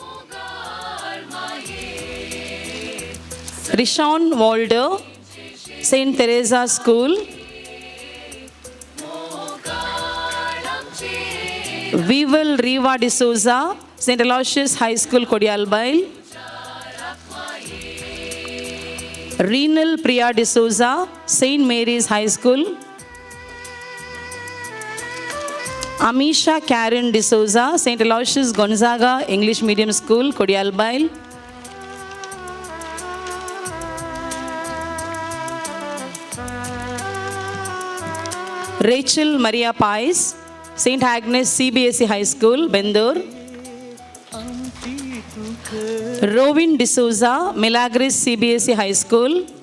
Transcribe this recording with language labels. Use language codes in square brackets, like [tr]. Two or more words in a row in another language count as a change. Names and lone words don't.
[en] Rishon Walder, St. Teresa School. Vival Riva D'Souza, St. Aloysius High School, Kodialbail. Renal Priya D'Souza, St. Mary's High School. Amisha Karen D'Souza, St. Aloysius Gonzaga English Medium School, Kodialbail. Rachel Maria Pais, St. Agnes CBSE High School, Bendur. Rovin D'Souza, Milagres CBSE High School.